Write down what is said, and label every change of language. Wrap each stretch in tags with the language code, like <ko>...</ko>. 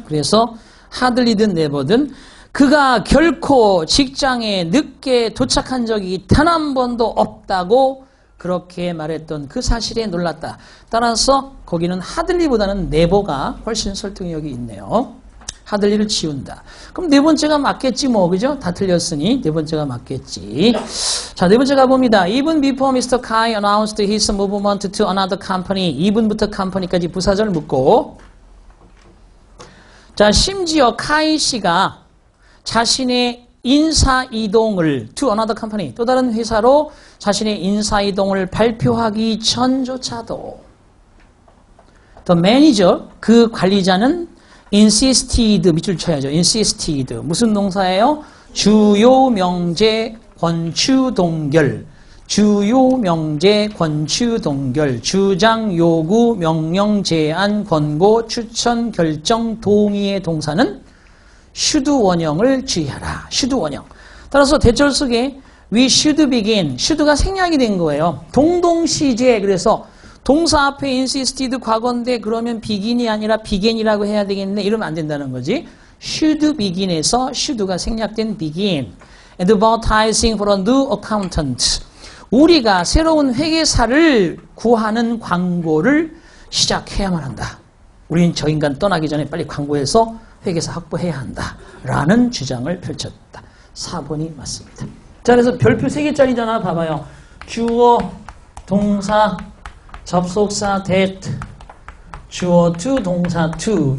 <ko>그래서 hardly든 never든 그가 결코 직장에 늦게 도착한 적이 단 한 번도 없다고 그렇게 말했던 그 사실에 놀랐다. 따라서 거기는 hardly보다는 never가 훨씬 설득력이 있네요. hardly를 지운다. 그럼 네 번째가 맞겠지 뭐, 그죠? 다 틀렸으니 네 번째가 맞겠지. 자, 네 번째 가봅니다.</ko> <en>Even before Mr. Kai announced his movement to another company.</en> <ko>even부터 company까지 부사절 묶고. 자, 심지어 카이 씨가 자신의 인사이동을</ko> <en>to another company,</en> <ko>또 다른 회사로 자신의 인사이동을 발표하기 전조차도</ko> <en>the manager,</en> <ko>그 관리자는 insisted, 밑줄 쳐야죠. insisted. 무슨 동사예요? 주요 명제 권추 동결. 주요 명제 권추 동결. 주장 요구 명령 제안 권고 추천 결정 동의의 동사는 should 원형을 주의하라. should 원형. 따라서 대절 속에</ko> <en>we should begin.</en> <ko>should가 생략이 된 거예요. 동동시제. 그래서 동사 앞에 insisted 과거인데 그러면 begin이 아니라 began이라고 해야 되겠네. 이러면 안 된다는 거지.</ko> <en>should begin에서 should</en> <ko>가 생략된</ko> <en>begin. advertising for a new accountant.</en> <ko>우리가 새로운 회계사를 구하는 광고를 시작해야만 한다. 우리는 저 인간 떠나기 전에 빨리 광고해서 회계사 확보해야 한다. 라는 주장을 펼쳤다. 4번이 맞습니다. 자, 그래서 별표 3개짜리잖아. 봐봐요. 주어, 동사, 접속사 that, 주어 to, 동사 to.</ko>